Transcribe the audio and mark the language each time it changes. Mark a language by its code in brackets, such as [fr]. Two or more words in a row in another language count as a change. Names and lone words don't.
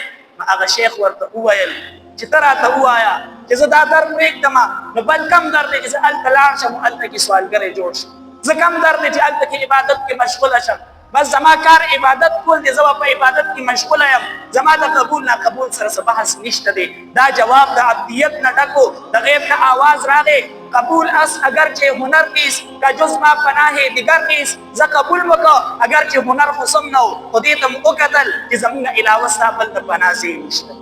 [ps] نو هغه شیخ ورته وویل چې ته راته ووایه چې زه دا در پرېږدمه نو بل کم در دی چې زه هلته لاړ شم او هلته کې سوالګری جوړ شم، زه کم در دی چې هلته کې عبادت کې مشغوله شم. بس زما کار عبادت کول دی، زه په عبادت کې مشغوله یم، زما د قبول ناقبول سره څه بحث نشته دی. دا جواب د عبدیت نه ډکو د غیب نه آواز راغی [fa] قبول است اگر چه هنر نیست که جز ما پناه دیگر نیست. [ps] زه قبول وکړه اگر چې هنر خو سم نه و، خو دې ته مو وکتل چې زمونږ علاوه ستا بل د پناه ځای نشته.